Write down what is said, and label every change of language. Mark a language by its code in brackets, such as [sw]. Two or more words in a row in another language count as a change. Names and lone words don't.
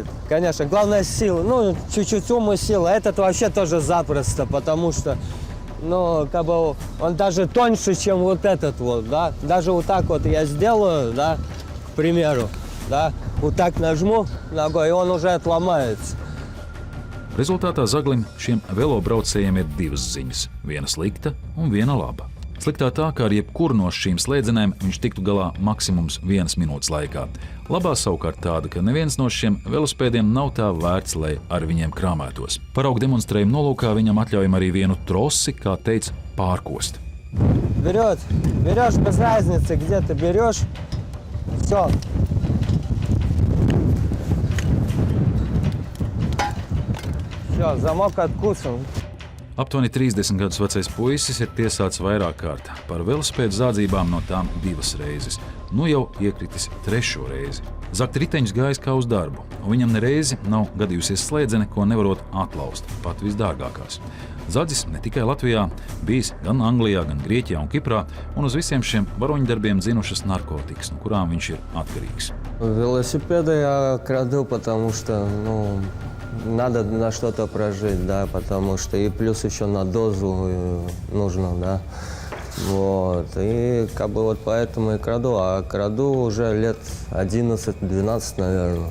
[ru] Конечно, главное сила, чуть-чуть ум и сила. Этот вообще тоже запросто, потому что, он даже тоньше, чем вот этот вот, да. Даже вот так вот я сделаю, да, примеру, да, вот так нажму ногой, и он уже отломается. [lv] Rezultātā Zaglim šiem velobraucējiem ir divas ziņas - viena slikta un viena laba. Sliktā tā, ka ar jebkuru no šīm slēdzenēm viņš tiktu galā maksimums 1 minūtes laikā. Labā savukārt tāda, ka neviens no šiem velospēdiem nav tā vērts, lai ar viņiem krāmētos. Paraugu demonstrējuma nolūkā viņam atļaujam arī vienu trosi, kā teica, pārkost. [ru] Берешь без разницы, где ты берешь, все. Все, замок откусан. [lv] Aptuveni 30 gadus vecais puisis ir tiesāts vairāk kārt par velospēdu zādzībām, no tām 2 reizes. Nu jau iekritis 3. reizi. Zakt riteņus gājis kā uz darbu, un viņam nereizi nav gadījusies slēdzene, ko nevarot atlaust, pat visdārgākās. Zadzis ne tikai Latvijā, bijis gan Anglijā, gan Grieķijā un Kiprā, un uz visiem šiem varoņdarbiem zinušas narkotikas, no kurām viņš ir atkarīgs. [ru] Велосипеды я краду, потому что, ну, надо на что-то прожить, да, потому что и плюс еще на дозу нужно, да. Вот, и как бы вот поэтому и краду, а краду уже лет 11-12, наверное.